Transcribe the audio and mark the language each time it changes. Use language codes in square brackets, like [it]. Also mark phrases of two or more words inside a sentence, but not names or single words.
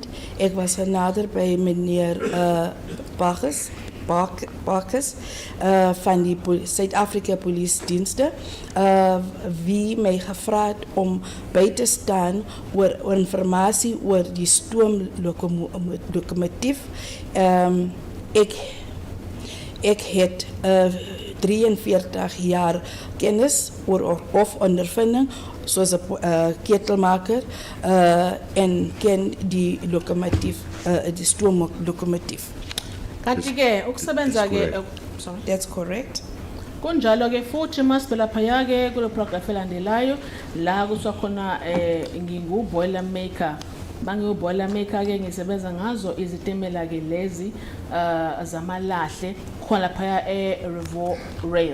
[af] Ek was nader by meneer Bacchus van die Suid-Afrika Police Dienste wie my gevra het om by te staan oor informasie oor die stoomlokomotief. Ek het 43 jaar kennis of ondervinding soos 'n ketelmaker en ken die lokomotief, die stoomlokomotief. [zu] Kanti ke ukusebenza ke sorry, [en] that's correct. [zu] kunjalo ke futhi masibela phaya ke kulo paragraph elandelayo la kuswa khona ngingu [en] boiler maker. [zu] Bangu [en] boiler maker [zu] ke ngisebenza ngazo izitimela ke lezi zamalahle khona phaya Rovos Rail.